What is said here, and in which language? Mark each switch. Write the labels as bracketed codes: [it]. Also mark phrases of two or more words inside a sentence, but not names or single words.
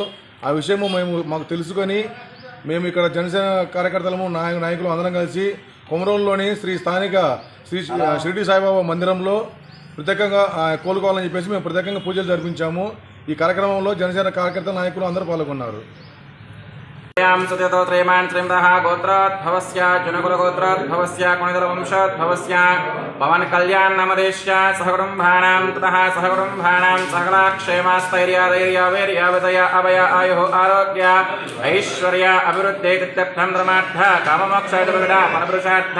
[te] ఆ విషయము మాకు తెలుసుకొని మేము ఇక్కడ జనసేన కార్యకర్తలము నాయకులు అందరం కలిసి కొమరోలులోని స్థానిక శ్రీ షిరిడి సాయిబాబా మందిరంలో ప్రత్యేకంగా కోలుకోవాలని చెప్పేసి మేము ప్రత్యేకంగా పూజలు జరిపించాము. ఈ కార్యక్రమంలో జనసేన కార్యకర్తల నాయకులు అందరూ పాల్గొన్నారు. [sa] सत्यतो त्रयमान् त्रिम्रः गोत्रोद्भवस्य जुनकुलगोत्रोद्भवस्य कुणिदलवंशोद्भवस्य पवन कल्याण नामदेश्य सहकुटुम्बानां ततः सहकुटुम्बानां सकलाक्षेमास्थैर्याधैर्यावीर्याविजय अभय आयुः आरोग्य ऐश्वर्य अभिवृद्धित्यर्थं धर्मार्थ काममोक्षादिविदा परपुरुषार्थ